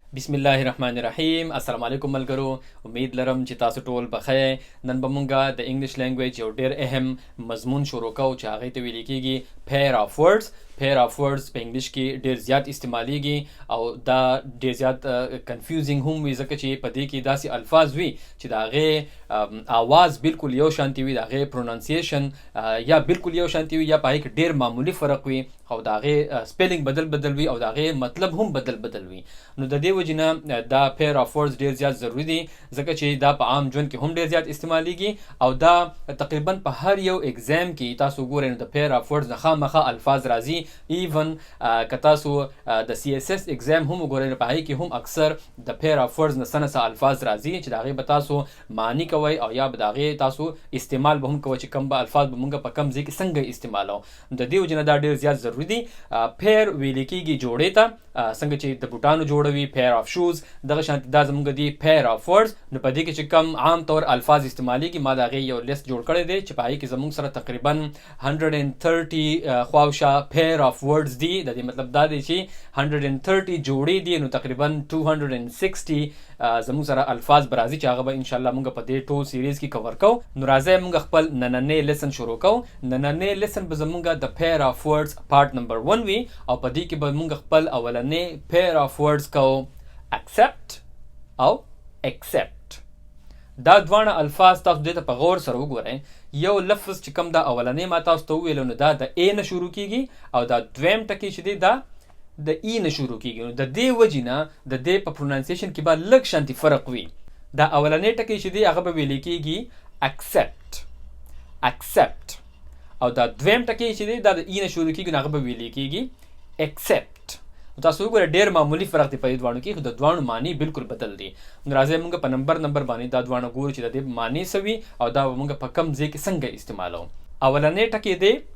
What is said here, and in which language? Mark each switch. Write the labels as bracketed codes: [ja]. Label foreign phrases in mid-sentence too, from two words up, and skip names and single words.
[ar] بسم الله الرحمن الرحيم السلام علیکم [ps] ملګرو امید لرم چې تاسو ټول بخیر نن به مونږه د انګلیش لینګویج یو ډیر اهم مضمون شروع کوو چې هغه ته ویل کېږي [en] pair of words [ps] په انګلیش کې ډیر زیات استعمالیږي او دا ډیر زیات کنفیوزینګ هم وي ځکه چې په دې کې داسې الفاظ وي چې د هغې आवाज بالکل یو شانتي وي د هغې پرونانسیشن یا بالکل یو شانتي وي یا په هغې کې ډیر معمولی فرق وي او د هغې سپیلینګ بدل وي او د هغې مطلب هم بدل وي نو د دې وجې نه دا [en] pair of words [ps] ډیر زیات ضروري دي ځکه چې دا په عام ژوند کې هم ډیر زیات استعمالیږي او دا تقریبا په هر یو اگزام کې تاسو ګورئ نو د [en] pair of words [ps] نه خامخا الفاظ راځي ایون که تاسو د CSS اگزام هم وګورئ نو په هغې کې هم اکثر د [en] pair of words [ps] نه څه الفاظ راځي چې د هغې به تاسو معنی کوئ او یا به د هغې تاسو استعمال به هم کوئ چې کوم به الفاظ به مونږ په کوم ځای کې څنګه استعمالو د دې وجې نه دا ډېر زیات ضروري دي pair ویل کېږي جوړې ته څنګه چې د بوټانو جوړوي [en] pair of shoes [ps] دغه شانتې دا زموږ دي [en] pair of words [ps] نو په دې کې چې کم عام طور الفاظ استعمالیږي ما د هغې یو لیست جوړ کړی دی چې په هغې کې زموږ سره تقریبا 130 خواوشا [en] pair of words [ps] دي د دې مطلب دا دی چې 130 جوړې دي نو تقریبا 260 زموږ سره الفاظ به راځي چې هغه به انشاءالله موږ په دې ټول سیریز کې کور کوو نو راځئ موږ خپل نننی لیسن شروع کوو نننی لیسن به زموږ د pair [en] of words [ps] پارت نمبر 1 وي او په دې کې به موږ خپل اولنی [en] pair of words [ps] کوو accept او accept دا دواړه الفاظ تاسو دې ته په غور سره وګورئ یو لفظ چې کوم دا اولنی ما تاسو ته وویلو نو دا د A نه شروع کیږي او دا دویم ټکی چې دی دا د ای نه شروع کیږي نو د دې وجې نه د دې په پرونانسیشن کې به لږ شانتي فرق وي دا اولنی ټکی چې دی هغه به ویل کېږي accept او دا دویم ټکی چې دی دا د ای نه شروع کیږي نو هغه به ویل کېږي accept تاسو وګورئ ډېر معمولی فرق دی په دې دواړو کې خو د دواړو معنی بالکل بدل دي نو راځئ موږ په نمبر باندې دا دواړه ګورو چې د دې معنی څه وي او دا به موږ په کوم ځای کې څنګه استعمالوو اولنی ټکی دی